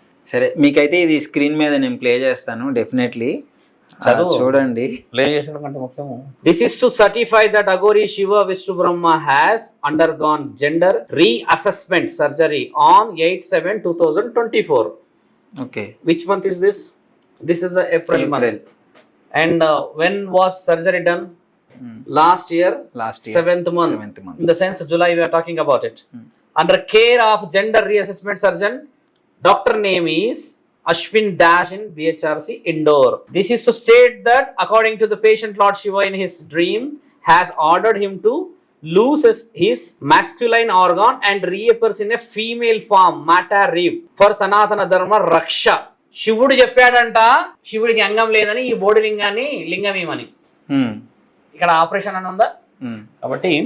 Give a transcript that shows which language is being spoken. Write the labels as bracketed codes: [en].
[te] సరే, మీకైతే ఇది స్క్రీన్ మీద నేను ప్లే చేస్తాను, డెఫినెట్లీ చూడండి. ప్లే చేసడం కంటే ముఖ్యము. [en] This is to certify that Aghori Shiva Vishnu Brahma has undergone gender reassessment surgery on 8/7/2024. Okay, which month is this? This is April month. And when was surgery done? Last year 7th month. In the sense July we are talking about it. Under care of gender reassessment surgeon, doctor name is Ashwin Dash in BHRC Indore. This is to state that according to the patient Lord Shiva in his dream has ordered him to lose his masculine organ and reappears in a female form, Mata Reap, for Sanatana Dharma Raksha. [te] శివుడు చెప్పాడంట శివుడికి అంగం లేదని, ఈ బోడి లింగాన్ని లింగం ఏమని. ఇక్కడ ఆపరేషన్ అని ఉందా? కాబట్టి